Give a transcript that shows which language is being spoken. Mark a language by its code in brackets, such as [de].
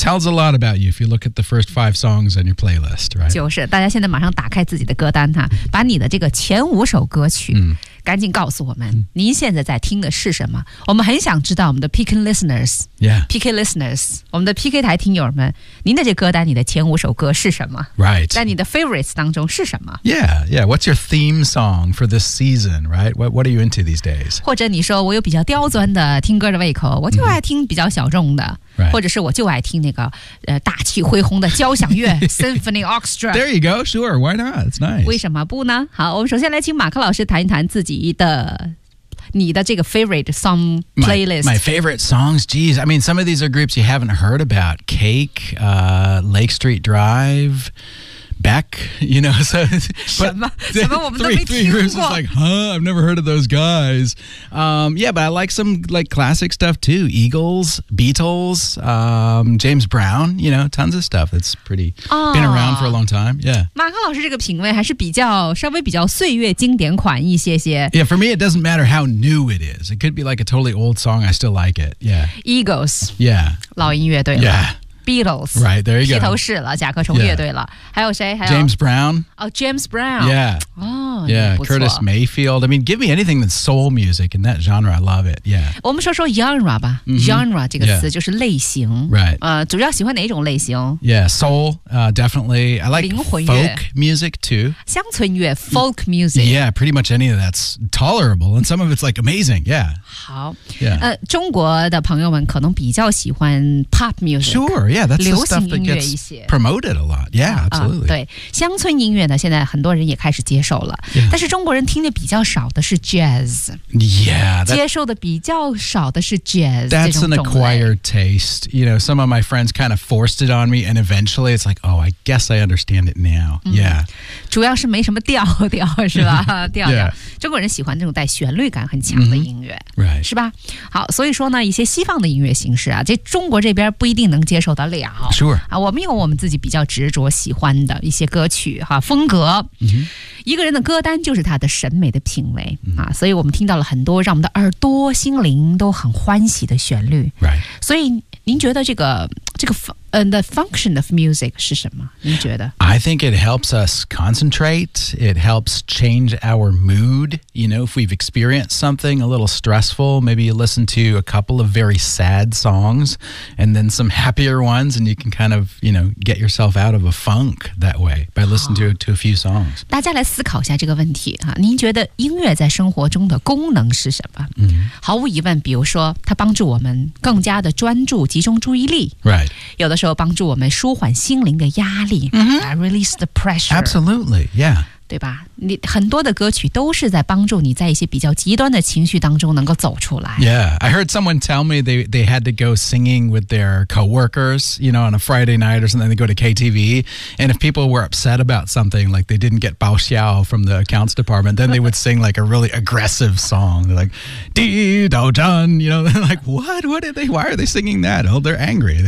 [en] tells a lot about you if you look at the first 5 songs on your playlist、right? [zh] 就是大家现在马上打开自己的歌单，把你的这个前五首歌曲、 mm-hmm. 赶紧告诉我们您现在在听的是什么，我们很想知道我们的 [en] PK listeners、 yeah. [zh] PK listeners 我们的 PK 台听友们，您的这歌单，你的前五首歌是什么、 right. 在你的 favorites 当中是什么。 Yeah, yeah. [en] What's your theme song for this season, right? What are you into these days? [zh] 或者你说我有比较刁钻的听歌的胃口，我就爱听比较小众的、 mm-hmm. Right. 或者是我就爱听那个、大气恢宏的交响乐Symphony Orchestra. [en] There you go, sure, why not? It's nice. [zh] 为什么不呢？好，我们首先来请马克老师谈一谈自己的你的这个 [en] favorite song playlist. My favorite songs, geez. I mean, some of these are groups you haven't heard about. Cake,、Lake Street Drive... Beck, you know, so but three groups is like, huh, I've never heard of those guys. Yeah, but I like some like classic stuff too. Eagles, Beatles, James Brown, you know, tons of stuff. That's pretty、been around for a long time. Yeah. [zh] 马克老师这个品味还是比较稍微比较岁月经典款一些些。 [en] Yeah, for me, it doesn't matter how new it is. It could be like a totally old song. I still like it. Yeah. Eagles. Yeah. [zh] 老音乐对了。 Yeah. [en] Beatles, right there you go. [zh] 披头士了，甲壳虫乐队了。还有谁？还有 [en] James Brown. Oh, James Brown. Yeah. Oh, yeah. Curtis Mayfield. I mean, give me anything that's soul music in that genre. I love it. Yeah. [zh] 我们说说 genre 吧。Genre 这个词就是类型。 Right. 主要喜欢哪种类型 [en] ？Yeah, soul. Definitely. I like [zh] 灵魂乐 [en] folk music too. [zh] 乡村乐 folk music. [en] Yeah, pretty much any of that's tolerable, and some of it's like amazing. Yeah. [zh] 好。 Yeah. 中国的朋友们可能比较喜欢 pop music. [en] Sure. Yeah. yeah, that's the stuff that gets promoted a lot. Yeah, absolutely. [zh] 对，乡村音乐呢，现在很多人也开始接受了。 Yeah. 但是中国人听的比较少的是 jazz. [en] Yeah. That, [zh] 接受的比较少的是 jazz. [en] That's an acquired taste. You know, some of my friends kind of forced it on me, and eventually it's like, oh, I guess I understand it now. Yeah. [zh] 主要是没什么调是吧？调调。中国人喜欢这种带旋律感很强的音乐、 mm-hmm. right. 是吧好所以说呢一些西方的音乐形式啊这中国这边不一定能接受得了、 sure. 啊我们有我们自己比较执着喜欢的一些歌曲哈、啊、风格、 mm-hmm. 一个人的歌单就是他的审美的品味、mm-hmm. 啊所以我们听到了很多让我们的耳朵心灵都很欢喜的旋律、 right. 所以您觉得这个 [en] the function of music [zh] 是什么您觉得 [en] I think it helps us concentrate. It helps change our mood. You know, if we've experienced something a little stressful, maybe you listen to a couple of very sad songs and then some happier ones and you can kind of, you know, get yourself out of a funk that way by listening to a few songs. [zh] 大家来思考一下这个问题、啊、您觉得音乐在生活中的功能是什么、 mm-hmm. 毫无疑问比如说它帮助我们更加的专注集中注意力。 Right. 有的时候帮助我们舒缓心灵的压力、 mm-hmm. [en] release the pressure. Absolutely, yeah. [zh] 对吧你很多的歌曲都是在帮助你在一些比较极端的情绪当中能够走出来。 [en] Yeah, I heard someone tell me they had to go singing with their coworkers, you know, on a Friday night or something, they go to KTV, and if people were upset about something, like they didn't get [zh] 报销 [en] from the accounts department, then they would sing like a really aggressive song, like, Dee, Dao Zhan, you know, like, what are they, why are they singing that? Oh, they're angry.